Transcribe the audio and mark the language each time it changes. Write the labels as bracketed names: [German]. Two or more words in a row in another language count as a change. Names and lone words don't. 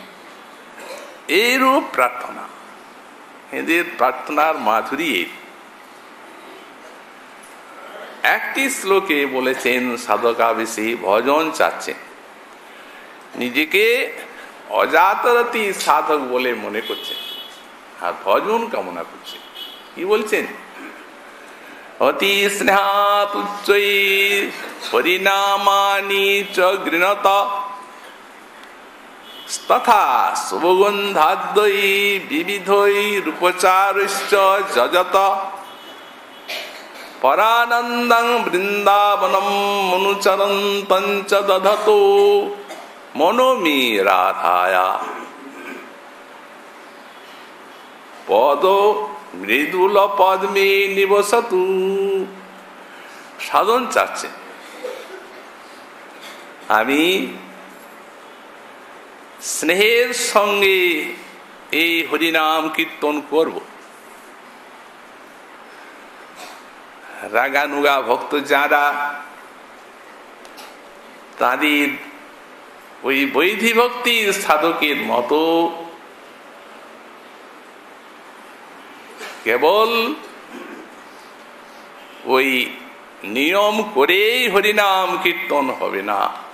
[Bangla] এইরূপ প্রার্থনা, এদের প্রার্থনার মাধুরী। একটি শ্লোকে বলেছেন সাধকা বেশি ভজন চাচ্ছেন, নিজেকে অজাতরতি সাধক বলে মনে করছেন আর ভজন কামনা করছেন। কি বলছেন? [Sanskrit] অতি স্নেহাতুচ্চৈ পরিণামানি চ গৃণত তথা শুভগন্ধাদ্বৈ বিবিধৈ রূপচারৈশ্চ যজত পরানন্দং বৃন্দাবনম মনুচরন্তং চ দধতো মনো মে রাধায়া পদ মৃদুল পদ্মে নিবসতু। [Bangla] সাধন চাচ্ছে আমি স্নেহের সঙ্গে এই হরিনাম কীর্তন করব। রাগানুগা ভক্ত যারা, তাদের ওই বৈধি ভক্তির সাধকের মতো কেবল ওই নিয়ম করেই হরিনাম কীর্তন হবে না,